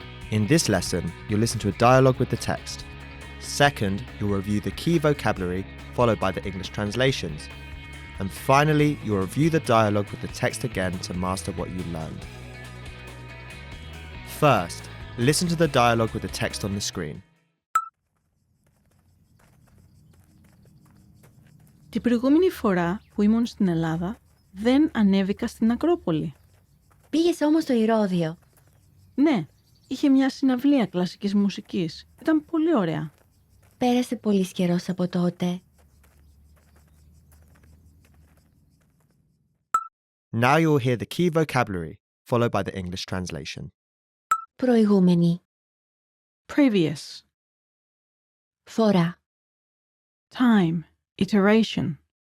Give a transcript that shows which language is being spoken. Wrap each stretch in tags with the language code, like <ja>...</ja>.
<en>In this lesson, you'll listen to a dialogue with the text. Second, you'll review the key vocabulary, followed by the English translations. And finally, you'll review the dialogue with the text again to master what you learned. First, listen to the dialogue with the text on the screen.</en> <el>Την προηγούμενη φορά που ήμουν στην Ελλάδα, δεν ανέβηκα στην Ακρόπολη. Πήγες όμως στο Ηρώδειο. Ναι, είχε μια συναυλία κλασικής μουσικής. Ήταν πολύ ωραία. Πέρασε πολύς καιρός από τότε.</el> <en>Now you will hear the key vocabulary, followed by the English translation.</en> <el>Προηγούμενη.</el> <en>Previous.</en> <el>Φορά.</el> <en>Time. Iteration.</en>